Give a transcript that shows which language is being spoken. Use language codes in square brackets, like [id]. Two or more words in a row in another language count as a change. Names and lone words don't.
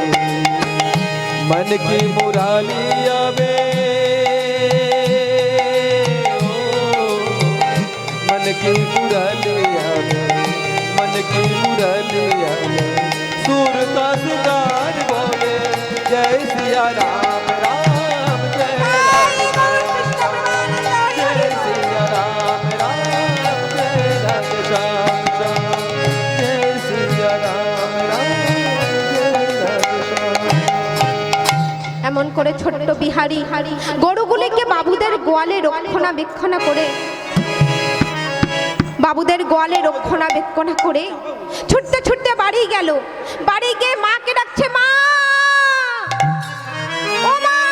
[hi] मन की मुरालिया में ओ, मन की मुरालिया में, मन की मुरालिया में सूर का सिंगार बोले जय सिया राम राम जय राधे श्याम जय सिया राम राम जय राधे श्याम श्याम जय सिया राम राम जय राधे श्याम। [bn] এমন করে ছোট্ট বিহারি গরুগুলিকে বাবুদের গোয়ালে রক্ষণাবেক্ষণা করে, বাবুদের গোয়ালে রক্ষণাবেক্ষণা করে ছুটতে ছুটতে বাড়ি গেল। বাড়ি গিয়ে মাকে ডাকছে, মা ও মা।